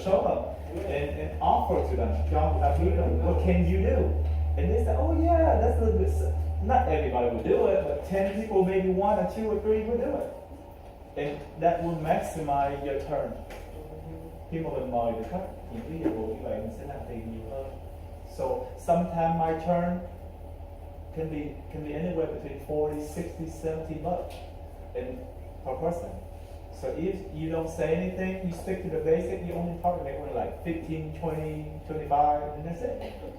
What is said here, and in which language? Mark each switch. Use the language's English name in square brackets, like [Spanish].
[English] Show them and offer to them. What can you do? And they say, oh yeah, that's a little bit. Not everybody will do it, but 10 people, maybe 1 or 2 or 3 will do it. And that will maximize your turn. [Vietnamese] Khi mà mình mời được khách, những cái dịch vụ như vậy mình sẽ làm tiền nhiều hơn. [English] So sometimes my turn can be anywhere between 40, 60, 70 bucks per person. So if you don't say anything, you stick to the basic, you only target with like 15, 20, 25, and that's it.